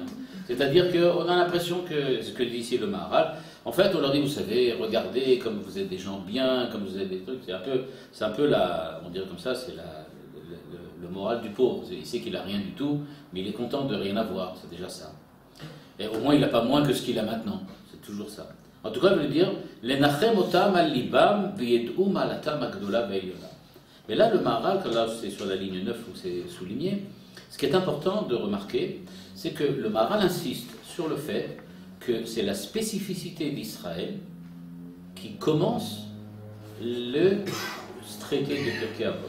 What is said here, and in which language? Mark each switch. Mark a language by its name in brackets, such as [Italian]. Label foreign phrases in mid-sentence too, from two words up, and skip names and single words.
[French] C'est-à-dire qu'on a l'impression que, ce que dit ici le Maharal, en fait, on leur dit, vous savez, regardez comme vous êtes des gens bien, comme vous êtes des trucs. C'est un peu la, on dirait comme ça, c'est le moral du pauvre. Il sait qu'il n'a rien du tout, mais il est content de rien avoir, c'est déjà ça. Et au moins, il n'a pas moins que ce qu'il a maintenant, c'est toujours ça. En tout cas, je veux dire, [Hebrew] לנחם אותם על ליבם וידעו מעלתם הגדולה והעליונה. [French] Mais là, le Maharal, là c'est sur la ligne 9 où c'est souligné, ce qui est important de remarquer, c'est que le Maharal insiste sur le fait que c'est la spécificité d'Israël qui commence le traité de Pirkei Avot.